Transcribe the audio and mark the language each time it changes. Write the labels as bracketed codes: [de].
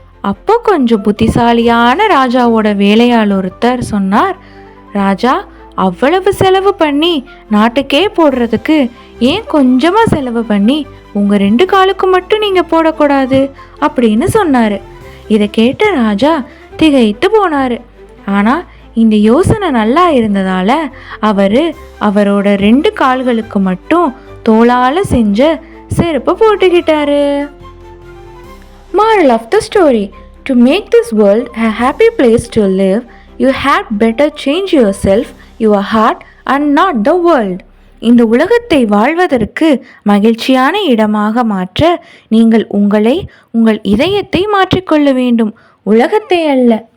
[ta] அப்போ கொஞ்சம் புத்திசாலியான ராஜாவோட வேலையாள் ஒருத்தர் சொன்னார், ராஜா, அவ்வளவு செலவு பண்ணி நாட்டுக்கே போடுறதுக்கு ஏன் கொஞ்சமாக செலவு பண்ணி உங்கள் 2 காலுக்கு மட்டும் நீங்கள் போடக்கூடாது அப்படின்னு சொன்னார். இதை கேட்ட ராஜா திகைத்து போனார். ஆனால் இந்த யோசனை நல்லா இருந்ததால் அவரோட 2 கால்களுக்கு மட்டும் தோளால் செஞ்ச செருப்பு போட்டுக்கிட்டாரு. [en] Moral of the story: to make this world a happy place to live, you had better change yourself, your heart, and not the world. [ta] இந்த உலகத்தை வாழ்வதற்கு மகிழ்ச்சியான இடமாக மாற்ற நீங்கள் உங்களை, உங்கள் இதயத்தை மாற்றிக்கொள்ள வேண்டும், உலகத்தை அல்ல.